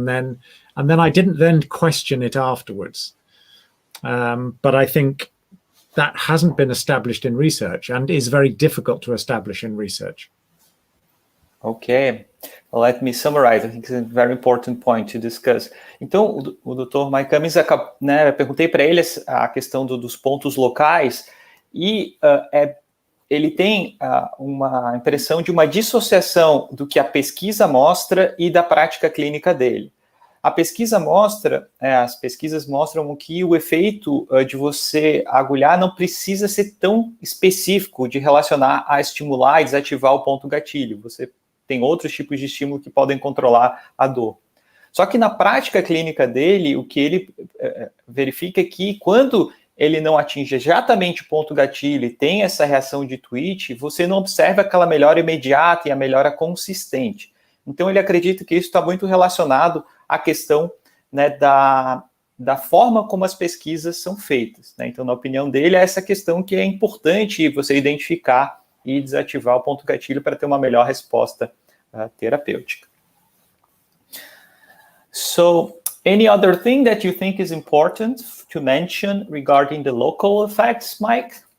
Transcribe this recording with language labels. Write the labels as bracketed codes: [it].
[en] And then I didn't then question it afterwards. But I think that hasn't been established in research and is very difficult to establish in research. Okay, well, let me summarize. I think it's a very important point to discuss. [pt] Então, o Dr. Mike Cummings, eu perguntei para ele a questão dos pontos locais, e ele tem uma impressão de uma dissociação do que a pesquisa mostra e da prática clínica dele. A pesquisa as pesquisas mostram que o efeito de você agulhar não precisa ser tão específico de relacionar a estimular e desativar o ponto gatilho. Você tem outros tipos de estímulo que podem controlar a dor. Só que na prática clínica dele, o que ele verifica é que quando ele não atinge exatamente o ponto gatilho e tem essa reação de twitch, você não observa aquela melhora imediata e a melhora consistente. Então, ele acredita que isso está muito relacionado à questão, né, da forma como as pesquisas são feitas, né? Então, na opinião dele, é essa questão que é importante você identificar e desativar o ponto gatilho para ter uma melhor resposta terapêutica. [en] So, any other thing that you think is important to mention regarding the local effects, Mike?